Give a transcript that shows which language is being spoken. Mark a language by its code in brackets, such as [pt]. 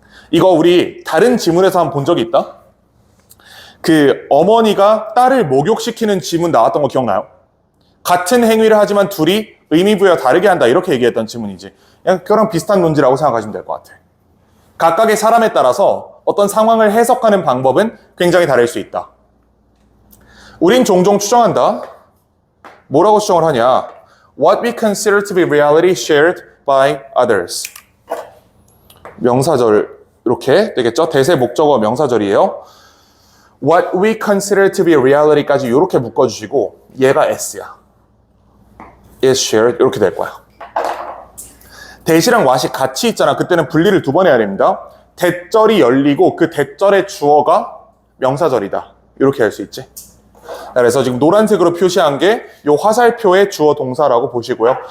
[ko] 이거 우리 다른 지문에서 한번 본 적이 있다? 그 어머니가 딸을 목욕시키는 지문 나왔던 거 기억나요? 같은 행위를 하지만 둘이 의미 부여가 다르게 한다 이렇게 얘기했던 지문이지. 그냥 그거랑 비슷한 논지라고 생각하시면 될 것 같아. 각각의 사람에 따라서 어떤 상황을 해석하는 방법은 굉장히 다를 수 있다. 우린 종종 추정한다. 뭐라고 추정을 하냐? [en] What we consider to be reality shared by others. [ko] 명사절 이렇게 되겠죠? 대세 목적어 명사절이에요. [en] What we consider to be reality [ko] 까지 이렇게 묶어주시고 얘가 S야. is shared 이렇게 될 거야. 대시랑 what이 같이 있잖아. 그때는 분리를 2번 해야 됩니다. 대절이 열리고 그 대절의 주어가 명사절이다. 이렇게 할 수 있지. 그래서 지금 노란색으로 표시한 게 이 화살표의 주어 동사라고 보시고요.